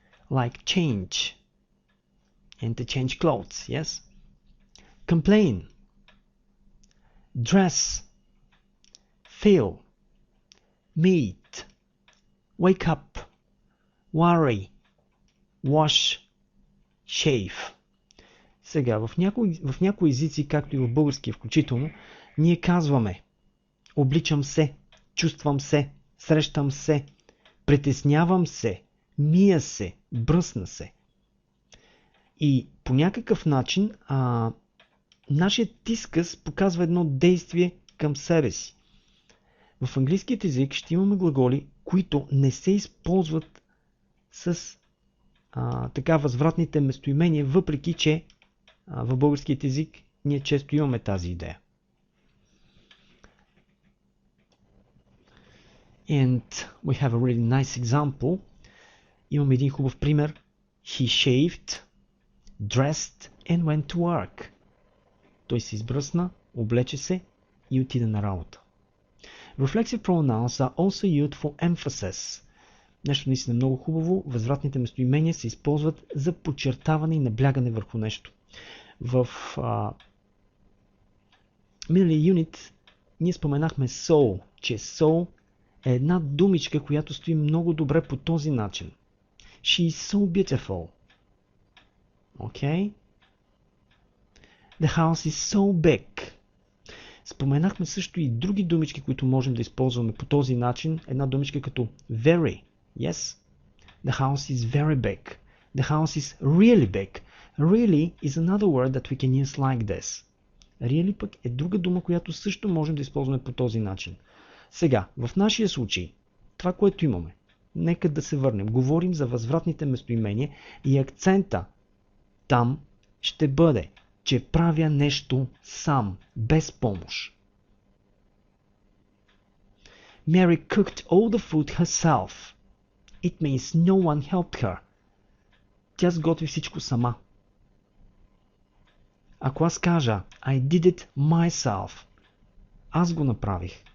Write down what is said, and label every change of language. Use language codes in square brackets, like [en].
[en] Like change, and to change clothes, yes? Complain, dress, feel, meet, wake up, worry, wash, shave. [bg] Сега, в някои езици, както и в български включително, ние казваме обличам се, чувствам се, срещам се, притеснявам се, мия се, бръсна се. И по някакъв начин нашият изказ показва едно действие към себе си. В английският език ще имаме глаголи, които не се използват с така възвратните местоимения, въпреки че в българският език ние често имаме тази идея. [en] And we have a really nice example. [bg] Имаме един хубав пример. [en] He shaved, dressed and went to work. [bg] Той се избръсна, облече се и отида на работа. [en] Reflexive pronouns are also used for emphasis. [bg] Нещо наистина много хубаво. Възвратните местоимения се използват за подчертаване и наблягане върху нещо. В миналия юнит ние споменахме so, че so е една думичка, която стои много добре по този начин. [en] She is so beautiful. Okay? The house is so big. [bg] Споменахме също и други думички, които можем да използваме по този начин. Една думичка като very. [en] Yes? The house is very big. The house is really big. Really is another word that we can use like this. [bg] Really пък е друга дума, която също можем да използваме по този начин. Сега, в нашия случай, това, което имаме, нека да се върнем. Говорим за възвратните местоимения и акцента там ще бъде, че правя нещо сам, без помощ. [en] Mary cooked all the food herself. It means no one helped her. [bg] Тя сготви всичко сама. Ако аз кажа [en] I did it myself, [bg] аз го направих.